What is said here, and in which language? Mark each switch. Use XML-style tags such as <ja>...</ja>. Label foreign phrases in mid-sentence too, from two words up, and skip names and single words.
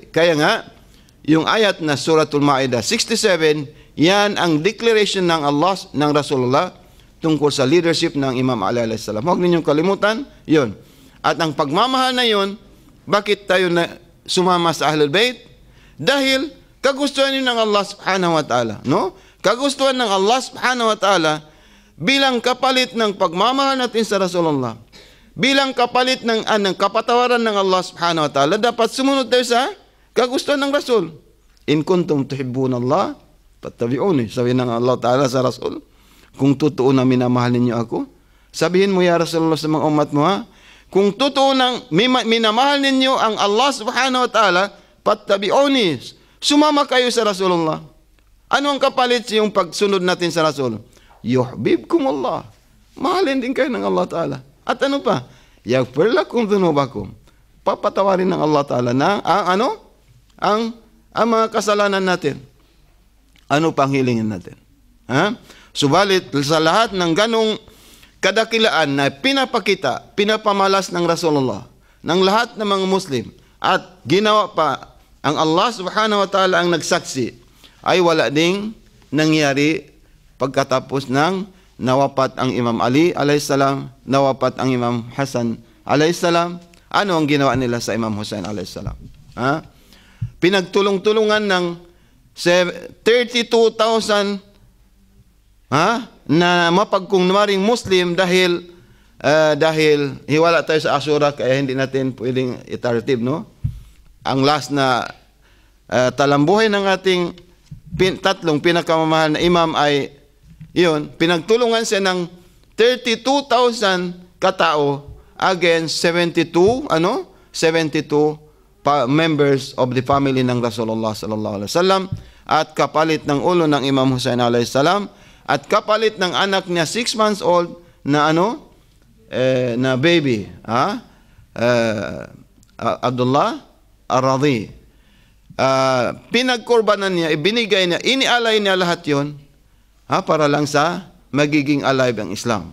<tl>Kaya nga, yung ayat na Suratul Ma'idah 67, yan ang declaration ng Allah, ng Rasulullah, tungkol sa leadership ng Imam Ali</tl> <ar>عليه السلام.</ar> <tl>Huwag ninyong kalimutan, yun. At ang pagmamahal na yun, bakit tayo na sumama sa Ahlul Bayt? Dahil kagustuhan yun ng Allah</tl> <ar>سبحانه وتعالى.</ar> <tl>No? Kagustuhan ng Allah</tl> <ar>سبحانه وتعالى</ar> <tl>bilang kapalit ng pagmamahal natin sa Rasulullah. Bilang kapalit ng kapatawaran ng Allah</tl> <ar>سبحانه وتعالى,</ar> <tl>dapat sumunod tayo sa kagustuhan ng Rasul.</tl> <ar>إن كنتم تحبون الله فاتبعوني.</ar> <tl>Sabi ng Allah ta'ala sa Rasul, kung totoo na minamahal ninyo ako, sabihin mo,</tl> <ar>يا رسول الله,</ar> <tl>sa mga umat mo, kung totoo nang minamahal ninyo ang Allah</tl> <ar>سبحانه وتعالى,</ar> <tl>fattabi'uni, sumama kayo sa Rasulullah. Ano ang kapalit yung pagsunod natin sa Rasul?</tl> <ar>يحببكم الله.</ar> <tl>Mahalin din kayo ng Allah ta'ala. At ano pa?</tl> <ar>يغفر لكم ذنوبكم.</ar> <tl>Papatawarin ng Allah ta'ala na ang mga kasalanan natin. Ano pang hilingin natin? Subalit sa lahat ng ganong kadakilaan na pinapamalas ng Rasulullah, ng lahat ng mga Muslim, at ginawa pa ang Allah</tl> <ar>سبحانه وتعالى</ar> <tl>ang nagsaksi, ay wala ding nangyari pagkatapos ng nawapat ang Imam Ali</tl> <ar>عليه السلام,</ar> <tl>nawapat ang Imam Hasan</tl> <ar>عليه السلام.</ar> <tl>Ano ang ginawa nila sa Imam Hussein</tl> <ar>عليه السلام?</ar> <tl>Pinagtulong-tulungan ng 32,000 na mapagkunwaring Muslim dahil hiwala tayo sa Ashura, kaya hindi natin pwedeng itartib, no? Ang last na talambuhay ng ating tatlong pinakamamahal na imam ay yun, pinagtulungan siya ng 32,000 katao against 72</tl> <en>members of the family</en> <tl>ng Rasulullah</tl> <ar>صلى الله عليه وسلم,</ar> <tl>at kapalit ng ulo ng Imam Hussein</tl> <ar>عليه السلام,</ar> <tl>at kapalit ng anak niya 6 months old na na baby, Abdullah Ar-Radhi. Pinagkorbanan niya, ibinigay niya, inialay niya lahat yon para lang sa magiging alive ang Islam.</tl>